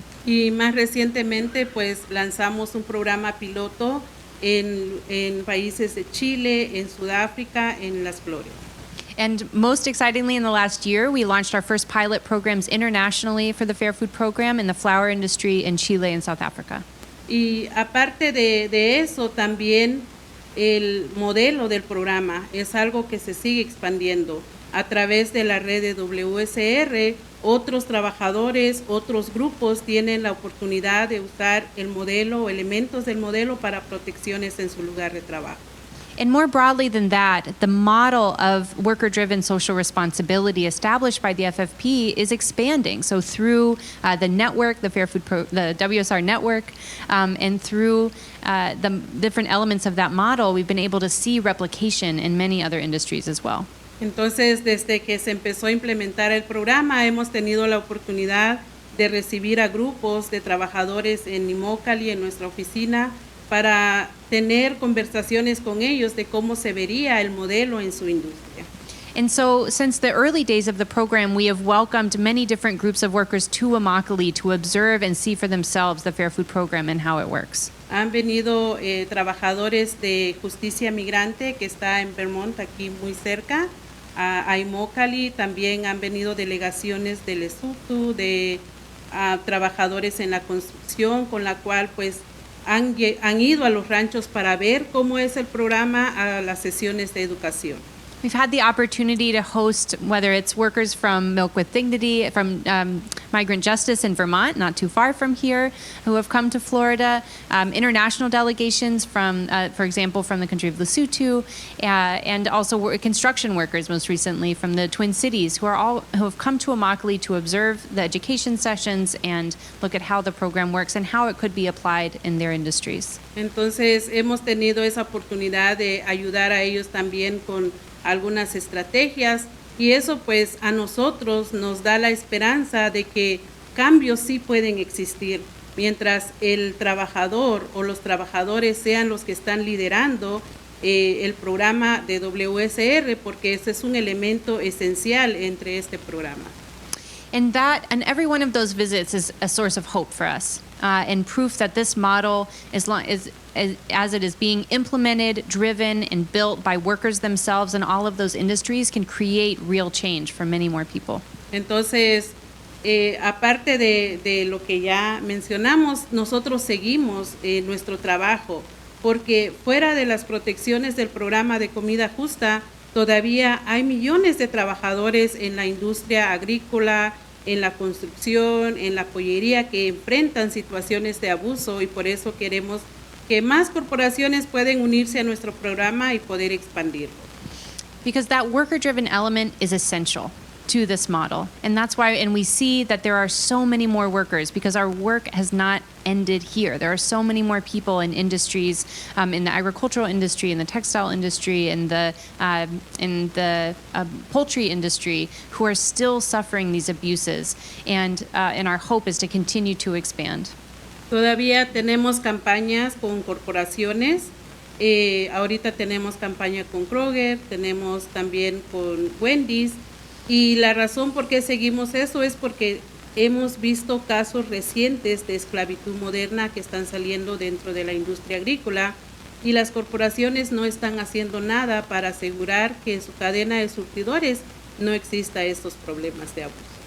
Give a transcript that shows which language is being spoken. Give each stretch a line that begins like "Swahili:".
Spanish: Y más recientemente, pues lanzamos un programa piloto en países de Chile, en Sudáfrica, en las Floridas.
English: And most excitingly, in the last year, we launched our first pilot programs internationally for the Fair Food Program in the flour industry in Chile and South Africa.
Spanish: Y aparte de eso, también el modelo del programa es algo que se sigue expandiendo. A través de la red de WSR, otros trabajadores, otros grupos tienen la oportunidad de usar el modelo o elementos del modelo para protecciones en su lugar de trabajo.
English: And more broadly than that, the model of worker-driven social responsibility established by the FFP is expanding. So through the network, the the WSR network, and through the different elements of that model, we've been able to see replication in many other industries as well.
Spanish: Entonces, desde que se empezó a implementar el programa, hemos tenido la oportunidad de recibir a grupos de trabajadores en Immokalee, en nuestra oficina, para tener conversaciones con ellos de cómo se vería el modelo en su industria.
English: And so, since the early days of the program, we have welcomed many different groups of workers to Immokalee to observe and see for themselves the Fair Food Program and how it works.
Spanish: Han venido trabajadores de Justicia Migrante, que está en Vermont, aquí muy cerca, a Immokalee. También han venido delegaciones de Lesotho, de trabajadores en la construcción, con la cual pues han ido a los ranchos para ver cómo es el programa, a las sesiones de educación.
English: We've had the opportunity to host, whether it's workers from Milk with Dignity, from Migrant Justice in Vermont, not too far from here, who have come to Florida, international delegations from, for example, from the country of Lesotho, and also construction workers, most recently from the Twin Cities, who have come to Immokalee to observe the education sessions and look at how the program works and how it could be applied in their industries.
Spanish: Entonces hemos tenido esa oportunidad de ayudar a ellos también con algunas estrategias, y eso pues a nosotros nos da la esperanza de que cambios sí pueden existir, mientras el trabajador o los trabajadores sean los que están liderando el programa de WSR, porque ese es un elemento esencial entre este programa.
English: And every one of those visits is a source of hope for us, and proof that this model, as it is being implemented, driven, and built by workers themselves in all of those industries, can create real change for many more people.
Spanish: Entonces, aparte de lo que ya mencionamos, nosotros seguimos nuestro trabajo, porque fuera de las protecciones del programa de comida justa, todavía hay millones de trabajadores en la industria agrícola, en la construcción, en la pollería, que enfrentan situaciones de abuso, y por eso queremos que más corporaciones pueden unirse a nuestro programa y poder expandirlo.
English: Because that worker-driven element is essential to this model. And that's why, and we see that there are so many more workers because our work has not ended here. There are so many more people in industries, in the agricultural industry, in the textile industry, in the poultry industry, who are still suffering these abuses. And our hope is to continue to expand.
Spanish: Todavía tenemos campañas con corporaciones. Ahorita tenemos campaña con Kroger, tenemos también con Wendy's. Y la razón por qué seguimos eso es porque hemos visto casos recientes de esclavitud moderna que están saliendo dentro de la industria agrícola, y las corporaciones no están haciendo nada para asegurar que en su cadena de surtidores no exista estos problemas de abuso.